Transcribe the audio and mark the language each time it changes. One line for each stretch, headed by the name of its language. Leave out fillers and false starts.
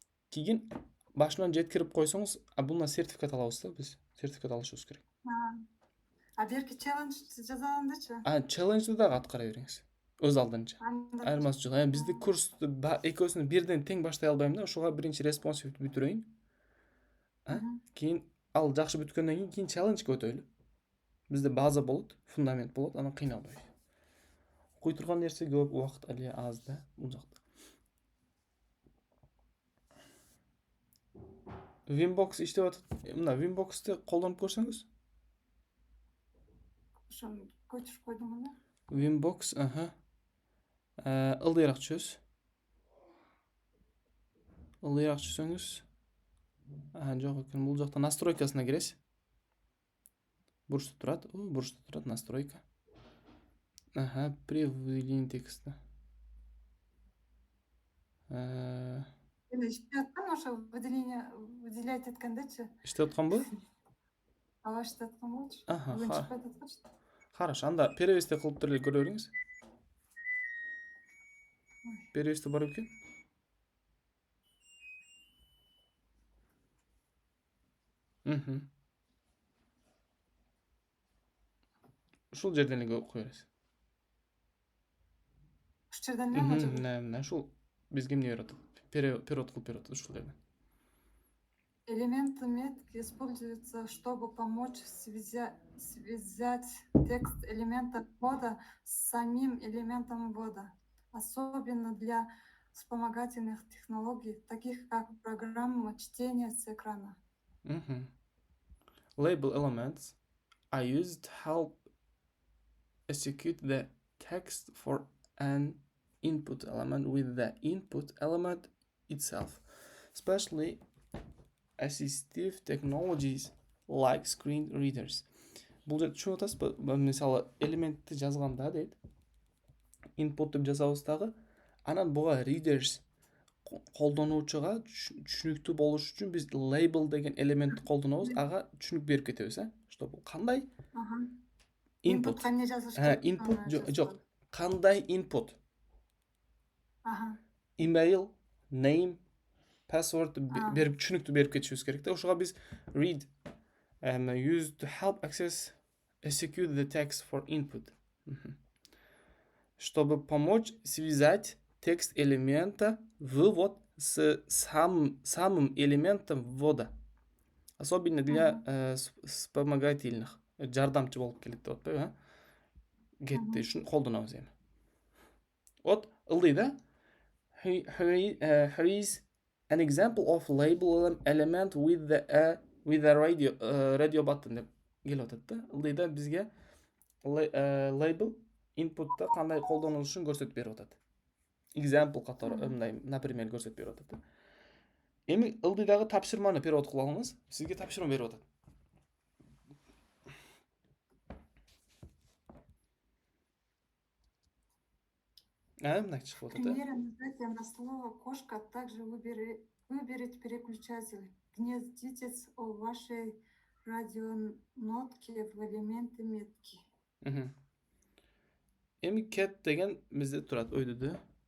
Kyrgyz: Кийин башынан жеткирип койсоңуз, буна сертификат алабыз да, биз сертификат алышыбыз керек. Берки челлендж жазгандачы? Челленджди дагы аткара бериңиз. Өз алдынча. Айырмасы жок. Бизди курс экөөсүн бирден тең баштай албайм да, ошого биринчи responsive бүтүрөйүн. Кийин ал жакшы бүткөндөн кийин челленджге өтөйлү. Бизде база болот, фундамент болот, анан кыйналбайбыз. Окуй турган нерсе көп, убакыт эле аз да бул жакта. Winbox иштеп атат. Мына Winbox'ты колдонуп көрсөңүз. Ошону көчүрүп койдум аны. Winbox, ылдыйраак түшөсүз. Ылдыйраак түшсөңүз. Жок экен. Бул жакта настройкасына киресиз. Бурчта турат. Бурчта турат настройка. При выделении текста. Эми иштеп аткан ошо выделять эткендечи. Иштеп атканбы? Ооба, иштеп аткан болчу. Аха, Бүгүн ха. чыкпайт аткачы. Хорошо, анда перевести кылып эле көрө бериңиз. Перевести бар экен. Ушул жерден эле кое бересиз. Ушул жерден эле же? Мына ушул бизге эмне берип атат? Перевод кылып берип атат ушул жерден.
Russian: Элементы метки используются, чтобы помочь связать текст элемента ввода с самим элементом ввода, особенно для вспомогательных технологий, таких как программа чтения с экрана.
English: Label elements are used to help execute the text for an input element with the input element itself, especially assistive technologies like screen readers.
Kyrgyz: Бул жерде түшүнүп атасызбы? Мисалы, элементти жазганда дейт, input деп жазабыз дагы, анан буга readers колдонуучуга түшүнүктүү болуш үчүн биз label деген элементти колдонобуз, ага түшүнүк берип кетебиз, Что бул кандай? Input. Эмне жазыш керек? Input жок. Кандай input? Email, name, password берип түшүнүктүү берип кетишибиз керек да.
English: Ошого биз read used to help access execute the text for input.
Russian: Чтобы помочь связать текст элемента вывод с самым элементом ввода. Особенно для вспомогательных.
Kyrgyz: Жардамчы болуп келет деп атпайбы, Get үчүн колдонобуз эми. Ылдый да.
English: Here is an example of label element with a radio button деп келип атат да.
Kyrgyz: Ылдый да бизге label input'та кандай колдонулушун көрсөтүп берип атат. Example катары, мындай, например, көрсөтүп берип атат. Эми ылдыйдагы тапшырманы перевод кылып алыңыз. Сизге тапшырма берип атат. Мындай чыгып атат.
Russian: Примеры нажатия на слово кошка, также выберите переключатель. Гнездитесь о вашей радионотке в элементы метки.
Kyrgyz: Эми cat деген бизде турат өйдөдө.